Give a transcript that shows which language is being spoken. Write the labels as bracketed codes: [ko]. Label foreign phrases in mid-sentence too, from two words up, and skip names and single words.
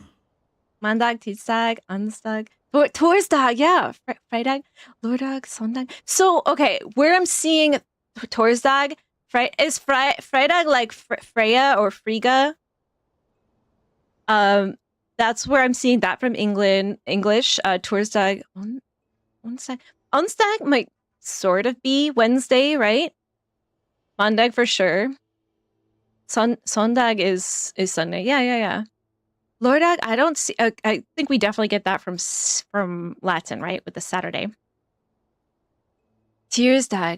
[no] Mandag, Tidsdag, Onsdag, Torsdag, yeah. Fredag, Lørdag, Sondag. [en] So, okay, where I'm seeing Torsdag, is Fredag like Freya or Frigga? That's where I'm seeing that from English. [no] Torsdag, Onsdag. [en] Onsdag might sort of be Wednesday, right? Mondag for sure. Sondag is Sunday. Yeah. Lørdag, I don't see. I think we definitely get that from Latin, right? With the Saturday. Tuesday.